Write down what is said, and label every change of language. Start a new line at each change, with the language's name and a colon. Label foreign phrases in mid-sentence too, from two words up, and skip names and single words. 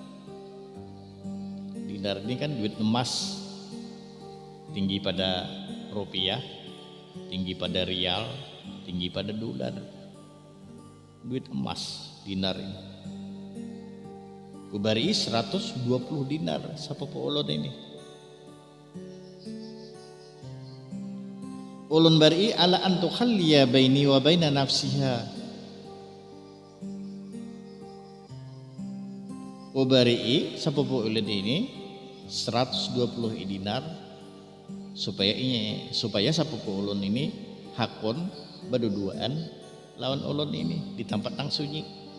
Indonesian: Dinar ini kan duit emas, tinggi pada rupiah, tinggi pada rial, tinggi pada dolar. Duit emas dinar ini.
Banjar: Kubari 120 dinar sapupu ulun ini. Ulun bari
Arabic: على أن تخلي بيني وبين نفسها.
Banjar: Ubari sapupu ulun ini 120 dinar supaya sapupu ulun ini hakun berduaan lawan ulun ini di tempat yang sunyi.